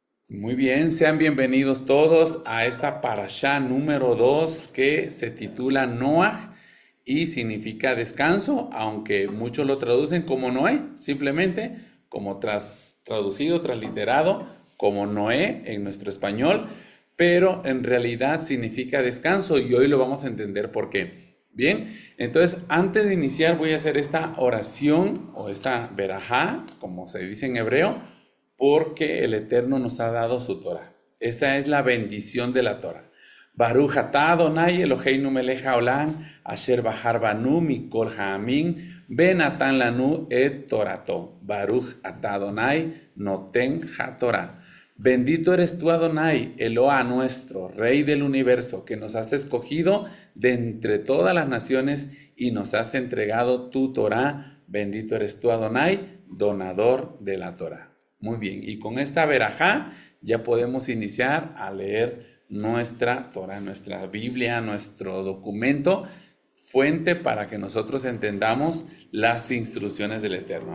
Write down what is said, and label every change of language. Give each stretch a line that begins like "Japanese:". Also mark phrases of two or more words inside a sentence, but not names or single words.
Spanish: Muy bien, sean bienvenidos todos a esta parashá número 2 que se titula Noaj y significa descanso, aunque muchos lo traducen como Noé, simplemente como traducido, transliterado, como Noé en nuestro español, pero en realidad significa descanso y hoy lo vamos a entender por qué. Bien, entonces antes de iniciar voy a hacer esta oración o esta verajá, como se dice en hebreo, porque el Eterno nos ha dado su Torah. Esta es la bendición de la Torah.
Hebrew: ברוך אתה אדוני אלוהינו מלך העולם, אשר בחר בנו מכל העמין, בן נתן לנו את תורתו. ברוך אתה אדוני נותן התורה.
Spanish: Bendito eres tú, Adonai, Eloa nuestro, Rey del universo, que nos has escogido de entre todas las naciones y nos has entregado tu Torah. Bendito eres tú, Adonai, donador de la Torah. Muy bien, y con esta verajá ya podemos iniciar a leer nuestra Torah, nuestra Biblia, nuestro documento, fuente para que nosotros entendamos las instrucciones del Eterno.